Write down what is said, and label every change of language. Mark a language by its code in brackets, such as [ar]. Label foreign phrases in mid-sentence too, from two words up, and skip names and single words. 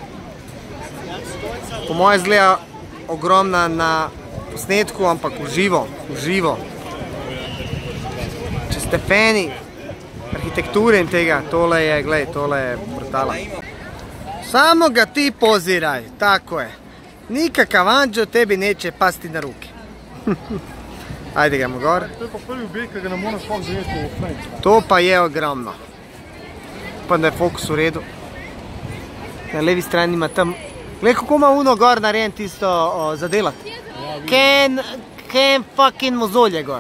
[sl] Po moje izgleda ogromna na posnetku, ampak v živo. Če ste fani arhitekture in tega, tole je, gledaj, tole je brutala. Samo ga ti poziraj, tako je. [hr] Nikakav anđeo tebi neće pasti na ruke. [sl] Ajde, gremo gor. To je pa prvi objekt, ki ga ne moram sploh zajeti v frame. To pa je ogromno. Pa da je fokus v redu. Na levi strani ima tam... Glej, kako ima uno gor narejen tisto zadelati. Ken fucking mozolje gor.